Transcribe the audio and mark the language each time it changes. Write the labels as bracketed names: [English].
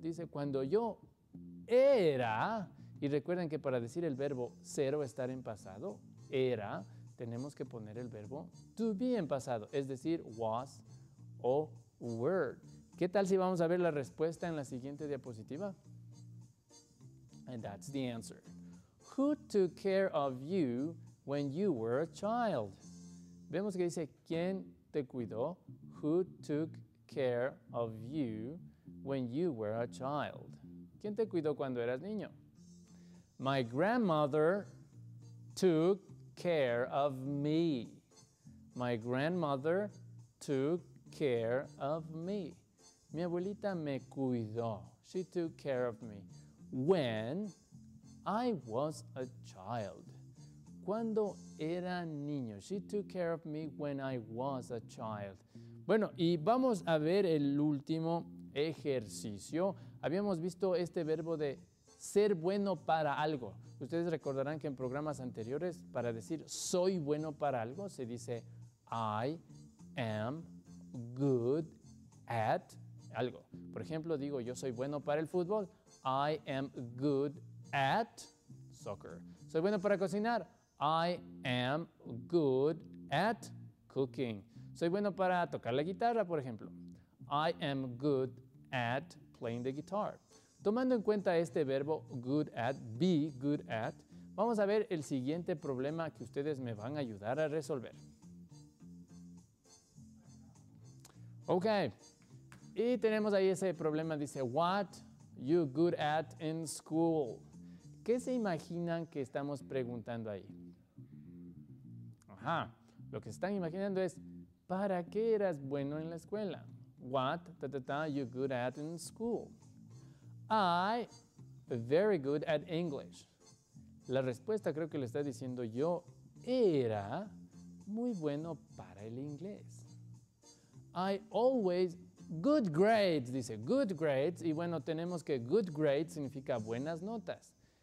[Spanish] Dice cuando yo era, y recuerden que para decir el verbo ser o estar en pasado, era, tenemos que poner el verbo to be en pasado, es decir, was o were. ¿Qué tal si vamos a ver la respuesta en la siguiente diapositiva? [English] And that's the answer. Who took care of you when you were a child? [Spanish] Vemos que dice, ¿quién te cuidó? [English] Who took care of you when you were a child? [Spanish] ¿Quién te cuidó cuando eras niño? [English] My grandmother took care of me. My grandmother took care of me. [Spanish] Mi abuelita me cuidó. [English] She took care of me when I was a child. [Spanish] Cuando era niño. [English] She took care of me when I was a child. [Spanish] Bueno, y vamos a ver el último ejercicio. Habíamos visto este verbo de ser bueno para algo. Ustedes recordarán que en programas anteriores, para decir soy bueno para algo, se dice [English] I am good at [Spanish] algo. Por ejemplo, digo yo soy bueno para el fútbol. [English] I am good at soccer. [Spanish] Soy bueno para cocinar. I am good at cooking. Soy bueno para tocar la guitarra, por ejemplo. [English] I am good at playing the guitar. [Spanish] Tomando en cuenta este verbo good at, be good at, vamos a ver el siguiente problema que ustedes me van a ayudar a resolver. Ok, y tenemos ahí ese problema, dice, [English] what you good at in school? [Spanish] ¿Qué se imaginan que estamos preguntando ahí? Ajá, lo que están imaginando es, ¿para qué eras bueno en la escuela? [English] What you good at in school? I very good at English. [Spanish] La respuesta creo que le está diciendo yo era muy bueno para el inglés. [English] I always good grades, [Spanish] dice [English] good grades, [Spanish] y bueno, tenemos que [English] good grades [Spanish] significa buenas notas.